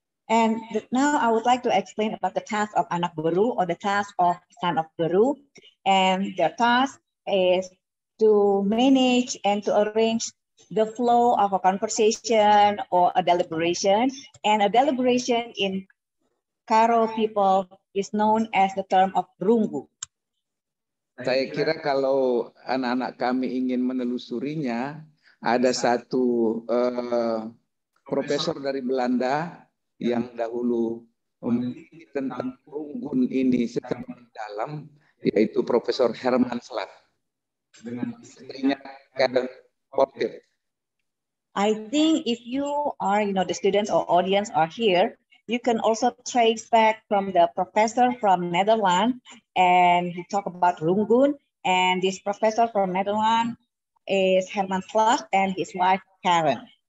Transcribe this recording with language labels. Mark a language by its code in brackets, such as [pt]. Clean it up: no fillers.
[en] And now I would like to explain about the task of anak baru or the task of son of baru, and the task is to manage and to arrange the flow of a conversation or a deliberation. And a deliberation in Karo people is known as the term of runggu. [id] Saya kira kalau anak-anak kami ingin menelusurinya, ada satu profesor dari Belanda yang dahulu memiliki tentang runggun ini secara mendalam, yaitu Profesor Herman Slaat dengan istrinya Karen Porter. [en] I think if you are, the students or audience are here, you can also trace back from the professor from Netherlands, and he talk about runggun, and this professor from Netherlands is Herman Slaat and his wife Karen.